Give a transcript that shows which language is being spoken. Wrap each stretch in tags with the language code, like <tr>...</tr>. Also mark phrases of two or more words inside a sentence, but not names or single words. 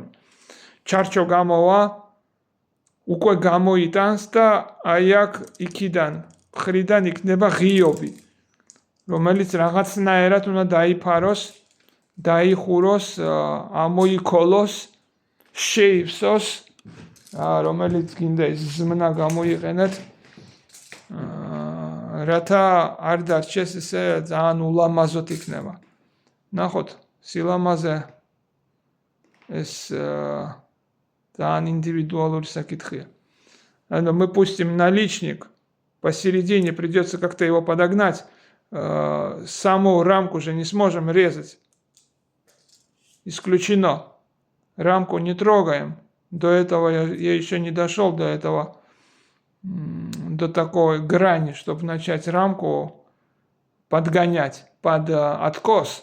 <ka>ჩარჩო გამოვა, უკვე გამოიტანს და აი აქ იქიდან, მხრიდან იქნება ღიობი, რომელიც რაღაცნაირად უნდა დაიფაროს, დაიხუროს, ამოიქოლოს, შეივსოს, რომელიც გინდა ის ზმნა გამოიყენეთ. რათა არ დარჩეს ესე ძალიან ულამაზოდ იქნება. ნახოთ, სილამაზე ეს ძალიან индивидуальный საკითხია.</ka> <ru>Мы пустим наличник, посередине придется как-то его подогнать. Саму рамку же не сможем резать. Исключено. Рамку не трогаем. До этого я еще не дошел до этого. До такой грани, чтобы начать рамку подгонять под откос.</ru>